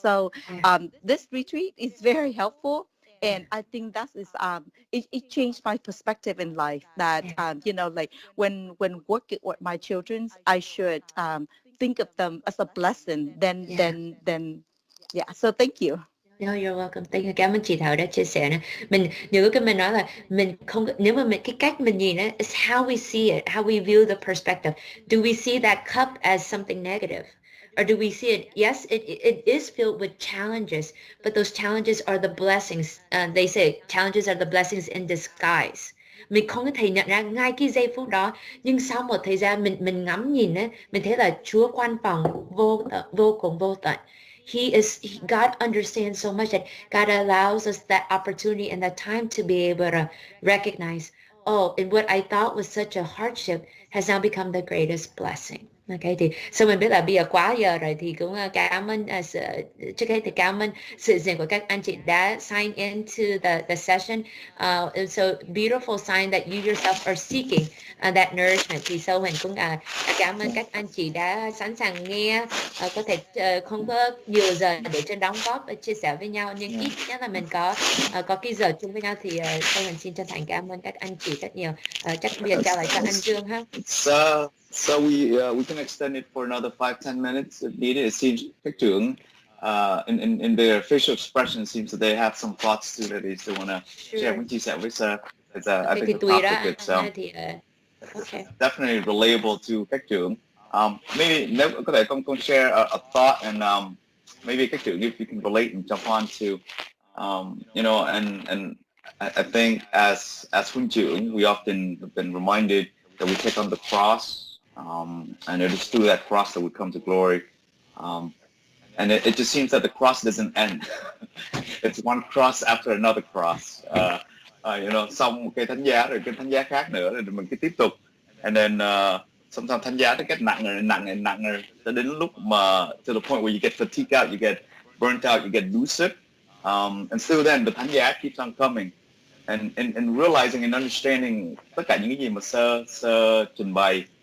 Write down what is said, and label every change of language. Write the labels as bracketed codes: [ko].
[en] So this retreat is very helpful, and I think that is it changed my perspective in life, that like when working with my children, I should think of them as a blessing, then so thank you. No, you're welcome. Thank you. [vi] Cảm ơn chị Thảo đã chia sẻ nữa. Mình nhiều lúc mình nói là mình không, nếu mà cái cách mình nhìn ấy, [en] it's how we see it, how we view the perspective. Do we see that cup as something negative? Or do we see it, yes, it is filled with challenges, but those challenges are the blessings. They say challenges are the blessings in disguise. [vi] Mình không có thể nhận ra ngay cái giây phút đó, nhưng sau một thời gian mình ngắm nhìn ấy, mình thấy là Chúa quan phòng vô cùng vô tận. [en] God understands so much that God allows us that opportunity and that time to be able to recognize, and what I thought was such a hardship has now become the greatest blessing. [vi] Ok, thì sau mình biết là bây giờ quá giờ rồi thì cũng cảm ơn trước hết thì cảm ơn sự diện của các anh chị đã [en] sign into the session. It's so beautiful sign that you yourself are seeking that nourishment. [vi] Thì sau mình cũng cảm ơn các anh chị đã sẵn sàng nghe, có thể không có nhiều giờ để cho đóng góp chia sẻ với nhau, nhưng ít nhất là mình có cái giờ chung với nhau. Thì sau mình xin chân thành cảm ơn các anh chị rất nhiều. Chắc bây giờ chào lại cho anh Dương ha. [en] So we can extend it for another 5-10 minutes if needed. It seems các trưởng in their facial expression seems that they have some thoughts too that they still want to share [vi] với chia sẻ với [en] sir. I think the topic it's definitely relatable to các trưởng. Maybe [vi] nếu có thể con [en] share a thought and maybe các trưởng if you can relate and jump on to you know and I think as huynh trưởng we often have been reminded that we take on the cross. And it is through that cross that we come to glory. And it just seems that the cross doesn't end. It's one cross after another cross. You know, [vi] xong một cái thánh giá rồi cái thánh giá khác nữa rồi mình cứ tiếp tục. [en] And then sometimes thánh giá nó get nặng [vi] cho đến lúc mà [en] to the point where you get fatigued out, you get burnt out, you get lucid. And still then the thánh giá keeps on coming. And realizing and understanding [vi] tất cả những cái gì mà sơ trình bày.